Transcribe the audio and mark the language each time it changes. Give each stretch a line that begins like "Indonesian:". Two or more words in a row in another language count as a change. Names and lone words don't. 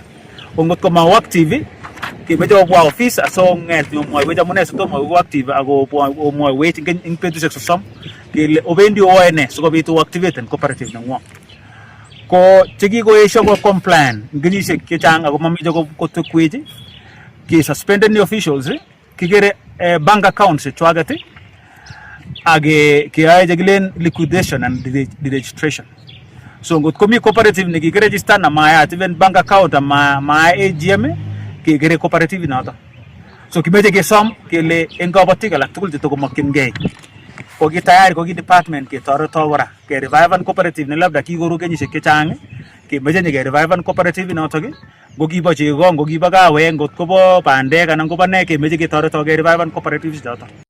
Kalenjin: Ko ngot ko ma active kemeche kobwa office asong'et omwoiwech amune sitomo ko active ako omwoiwech ing betusiek 30 kele obendi oyoe ne sikobit
English: oactivate cooperative
Kalenjin: neng'wong. Ko chekikoesho ko compliant ing kenyisiek chechang ako mamiche kotekwech ke suspended ni officials kikere
English: bank accounts
Kalenjin: chechwaket age keyae chekilen
English: liquidation and registration.
Kalenjin: So ngot komi cooperative nekikiregister na mayat
English: even bank account
Kalenjin: ama AGM kekere cooperative noto. So kimeche kesom kele eng kabatik alak tugul chetokomokyingei ko ki tayari ko ki department ketoreto kora ke
English: revive cooperative
Kalenjin: ne labda kikoru kenyisiek chechang kemeche ke
English: revive cooperative
Kalenjin: notok ngo kibo chego ngo kibo kawek ngot kobo bandek anan kobo ne kemeche ketoreto ke
English: revive cooperative
Kalenjin: choto.